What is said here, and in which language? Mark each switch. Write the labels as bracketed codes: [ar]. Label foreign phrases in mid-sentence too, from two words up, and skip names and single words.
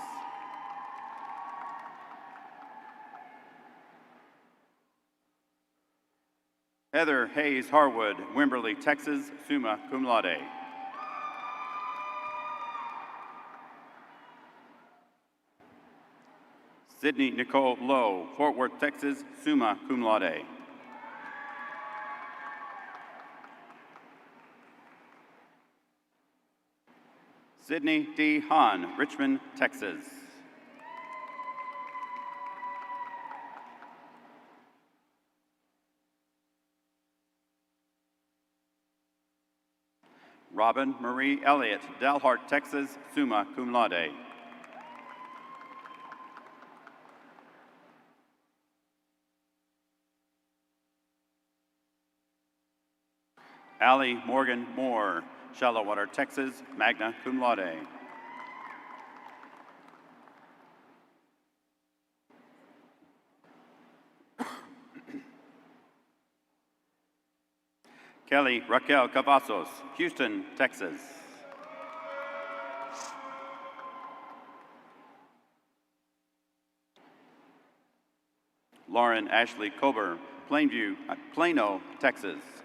[en] Heather Hayes Harwood, Wimberley, Texas, summa cum laude. Sydney Nicole Lowe, Fort Worth, Texas, summa cum laude. Sydney D. Hahn, Richmond, Texas. Robin Marie Elliott, Dalhart, Texas, summa cum laude. Allie Morgan Moore, Shallowater, Texas, magna cum laude. Kelly Raquel Cavazos, Houston, Texas. Lauren Ashley Kober, Plano, Texas.